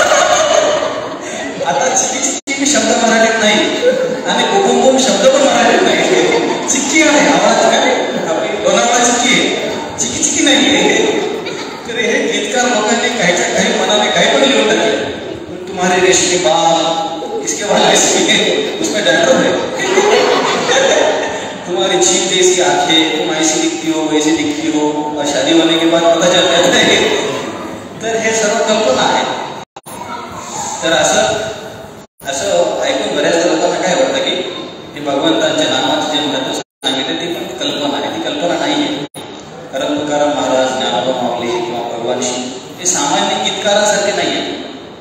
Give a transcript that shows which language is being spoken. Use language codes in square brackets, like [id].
[mr] आता चिकी चिकी शब्द मराठीत नाही आणि गोगोम शब्द पण मराठीत नाही. चिक्की आहे आवाज, काय आपली लोणावळा चिक्की आहे, चिकी चिकी नाही. तर हे गीतकार लोकांनी काहीच्या काही मनाने काही पण लिहून टाकले. [hi] तुम्हारे रेशमी बाल किसके बाल रेशमी है, उसमें डैंड्रफ है. तुम्हारी छीन जैसी आंखें, तुम ऐसी दिखती हो वैसी दिखती हो, और शादी होने के बाद पता चलता है. [mr] तर हे सर्व कल्पना आहे. तर असं ऐकून बऱ्याचदा लोकांना काय वाटतं की ते भगवंतांच्या नामाचे जे महत्व सांगितले ती पण कल्पना आहे. ती कल्पना नाही आहे. कारण तुकाराम महाराज, ज्ञानोबा माऊली किंवा भगवान शिव हे सामान्य गीतकारांसारखे नाही आहे.